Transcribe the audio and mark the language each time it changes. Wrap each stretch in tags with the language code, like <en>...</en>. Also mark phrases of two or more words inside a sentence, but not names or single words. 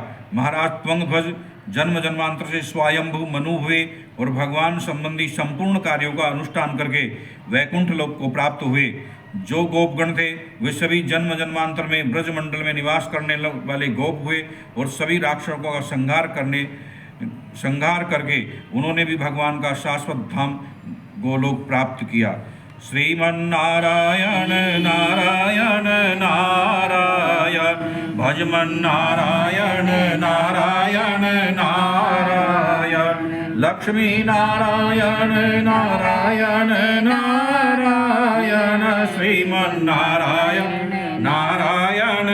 <hi>महाराज त्वंगध्वज जन्म जन्मांतर से स्वयंभू मनु हुए और भगवान संबंधी संपूर्ण कार्यों का अनुष्ठान करके वैकुंठ लोक को प्राप्त हुए। जो गोपगण थे वे सभी जन्म जन्मांतर में ब्रजमंडल में निवास करने वाले गोप हुए और सभी राक्षसों का संहार करके उन्होंने भी भगवान का शाश्वत धाम गोलोक प्राप्त किया।</hi> <sa>श्रीमन्नारायण नारायण नारायण भजमन नारायण नारायण नारायण लक्ष्मी नारायण नारायण नारायण श्रीमन्नारायण नारायण</sa>